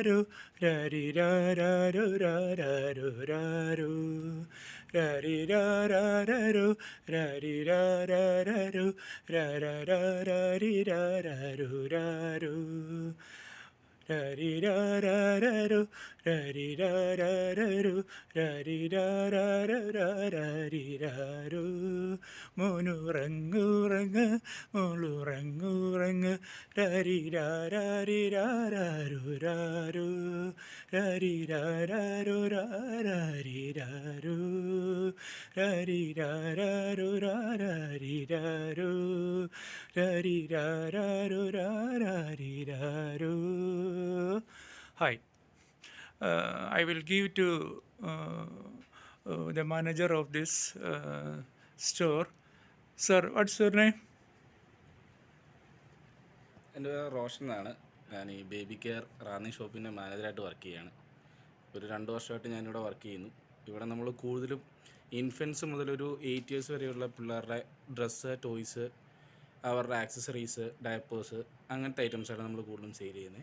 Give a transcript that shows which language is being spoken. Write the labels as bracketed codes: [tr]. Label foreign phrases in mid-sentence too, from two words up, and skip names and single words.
[ml] ro, rari ra ra ro ra ra ro ra ro, rari ra ra ra ro, rari ra ra ra ro, ra ra ra ra ri ra ra ro ra ro. Rari ra ra ra ro, rari ra ra ra ro, rari ra ra ra ra ra ri ra ro. മോനുറങ്ങുറങ്ങ് മോളുറങ്ങുറങ്ങ് രരി രാരി രാരോ രാരോ രരി രാരോ രാരി രാരോ രരി രാരോ രാരി രാരോ രരി രാരോ രാരി രാരോ. [en] Hi, I will give to the manager of this store. Sir, what's your name? [ml] എൻ്റെ പേര് റോഷൻ എന്നാണ്. ഞാൻ ഈ ബേബി കെയർ റാന്നി ഷോപ്പിൻ്റെ മാനേജറായിട്ട് വർക്ക് ചെയ്യുകയാണ്. ഒരു 2 വർഷമായിട്ട് ഞാനിവിടെ വർക്ക് ചെയ്യുന്നു. ഇവിടെ നമ്മൾ കൂടുതലും ഇൻഫൻസ് മുതലൊരു 8 ഇയേഴ്സ് വരെയുള്ള പിള്ളേരുടെ [en] dress, toys, [ml] അവരുടെ [en] accessories, diapers [ml] അങ്ങനത്തെ ഐറ്റംസാണ് നമ്മൾ കൂടുതലും സെയിൽ ചെയ്യുന്നത്.